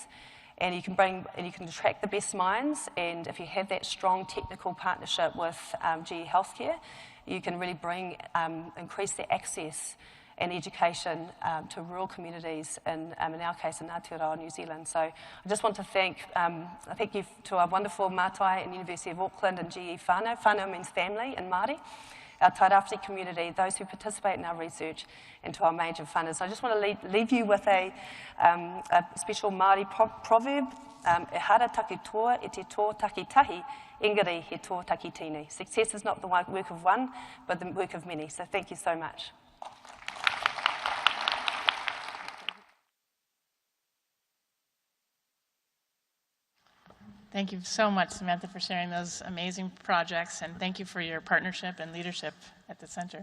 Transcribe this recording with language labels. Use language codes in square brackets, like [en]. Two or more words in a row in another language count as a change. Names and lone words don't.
[en] And you can attract the best minds, and if you have that strong technical partnership with GE Healthcare, you can really increase the access and education to rural communities, in our case, in Aotearoa, New Zealand. So I just want to thank you to our wonderful Mātai and University of Auckland and GE whānau. Whānau means family in Māori. Our tairawhiti community, those who participate in our research, and to our major funders. So I just want to leave you with a special Māori proverb. [mi] E hara take toa e te tō takitahi, engari he tō takitini. [en] Success is not the work of one, but the work of many. So thank you so much. Thank you so much, Samantha, for sharing those amazing projects, and thank you for your partnership and leadership at the center.